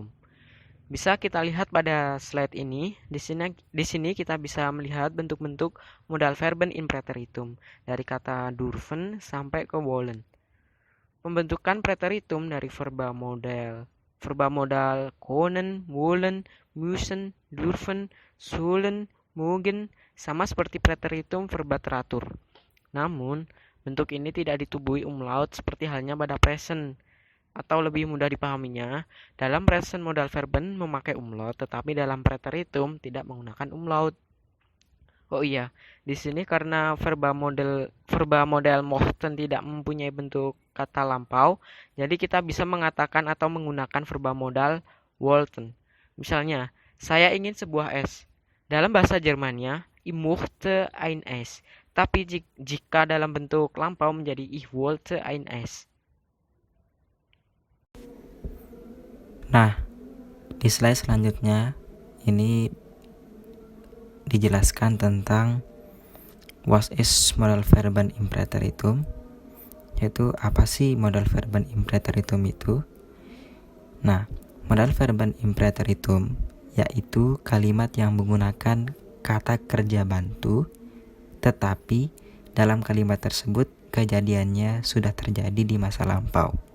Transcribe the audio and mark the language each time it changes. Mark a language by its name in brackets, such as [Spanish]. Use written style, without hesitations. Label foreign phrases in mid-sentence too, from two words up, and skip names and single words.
[Indonesian] Bisa kita lihat pada slide ini. Di sini kita bisa melihat bentuk-bentuk [German] modal verben impreteritum [Indonesian] dari kata durven sampai ke wollen. Pembentukan preteritum dari verba modal [German] können, wollen, müssen, dürfen, sollen, [Indonesian] mogen, sama seperti preteritum verba teratur. Namun, bentuk ini tidak ditubuhi umlaut seperti halnya pada present. Atau lebih mudah dipahaminya, dalam present [German] modal verben [Indonesian] memakai umlaut, tetapi dalam preteritum tidak menggunakan umlaut. Oh iya, di sini karena verba model mochten tidak mempunyai bentuk kata lampau, jadi kita bisa mengatakan atau menggunakan verba modal wollten. Misalnya, saya ingin sebuah es. Dalam bahasa Jermannya, [German] ich möchte ein Eis. [Indonesian] Tapi jika dalam bentuk lampau menjadi [German] ich wollte ein Eis. [Indonesian] Nah, di slide selanjutnya ini dijelaskan tentang [English] what is [German] modal verben impreteritum, [Indonesian] yaitu apa sih [German] modal verben impreteritum [Indonesian] itu. Nah, [German] modal verben impreteritum [Indonesian] yaitu kalimat yang menggunakan kata kerja bantu, tetapi dalam kalimat tersebut kejadiannya sudah terjadi di masa lampau.